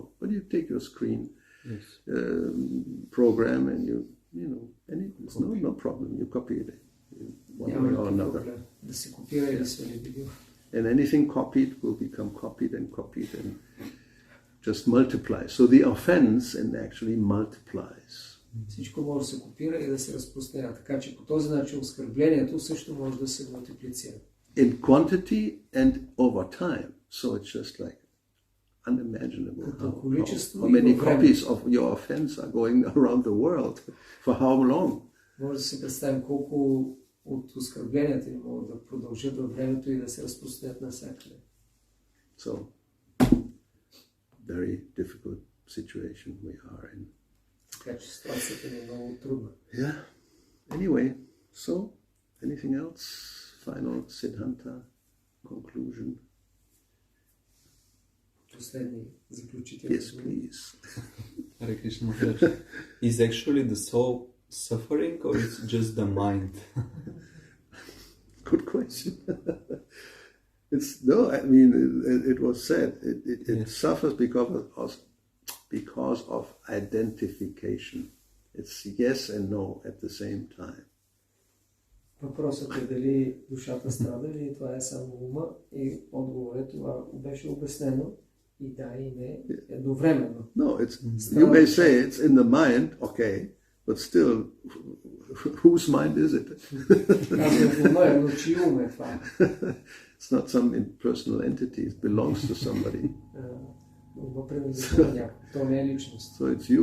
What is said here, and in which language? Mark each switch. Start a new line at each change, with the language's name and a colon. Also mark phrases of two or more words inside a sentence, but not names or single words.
English: But you take your screen program and and it's no problem. You copy it. One way or another. And anything copied will become copied and just multiply. So the offense actually multiplies.
Bulgarian: Всичко може да се копира и да се разпространява. Така че по този начин оскърблението също може да се мултиплицира.
English: In quantity and over time. So it's just like unimaginable how many copies of your offense are going around the world. For how long?
Bulgarian: Може да си представим колко от оскърбленията ни могат да продължат във времето и да се разпространят навсякъде.
English: So, very difficult situation we are in.
Bulgarian: Така че ситуацията ни е много трудна.
English: Yeah. Anyway, so, anything else? Final Siddhanta conclusion?
Bulgarian: Последни заключителни.
English: Yes, please. Hare Krishna Maharaj. Is actually the soul suffering or it's just the mind? Good question. It was said it suffers because of identification. It's yes and no at the same time.
Bulgarian: Въпросът е дали душата страда или това е само ума и отговорът това беше обяснено и да и не едновременно.
English: No, you may say it's in the mind, okay, but still, whose mind is it? It's not some impersonal entity, it belongs to somebody. So it's you.